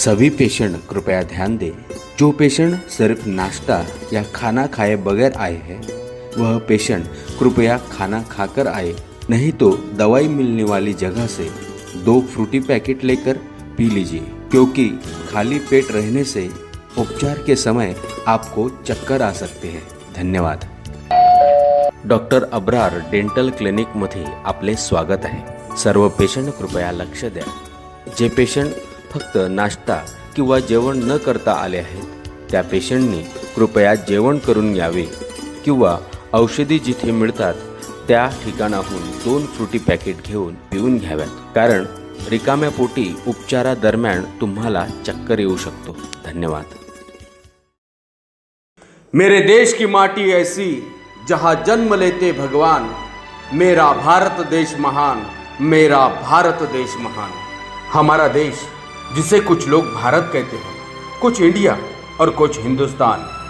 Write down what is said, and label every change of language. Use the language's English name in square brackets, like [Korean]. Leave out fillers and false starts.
[Hindi] सभी पेशेंट कृपया ध्यान दें। जो पेशेंट सिर्फ नाश्ता या खाना खाए बगैर आए हैं, वह पेशेंट कृपया खाना खाकर आए, नहीं तो दवाई मिलने वाली जगह से 2 फ्रूटी पैकेट लेकर पी लीजिए, क्योंकि खाली पेट रहने से उपचार के समय आपको चक्कर आ सकते हैं। धन्यवाद। [Marathi] डॉक्टर अबरार डेंटल क्लिनिक मध्ये आपले स्वागत आहे। सर्व पेशंट कृपया लक्ष द्या। जे पेशंट फक्त नाश्ता किंवा जेवण न करता आले आहेत, त्या पेशंटनी कृपया जेवण करून यावे किंवा औषधी जिथे मिळतात त्या ठिकाणाहून 2 फ्रूटी पॅकेट घेऊन पिऊन घ्याव्यात, कारण रिकाम्या पोटी उपचारादरम्यान तुम्हाला चक्कर येऊ शकतो। धन्यवाद। [Hindi] मेरे देश की माटी ऐसी जहां जन्म लेते भगवान, मेरा भारत देश महान, मेरा भारत देश महान। हमारा देश, जिसे कुछ लोग भारत कहते हैं, कुछ इंडिया और कुछ हिंदुस्तान।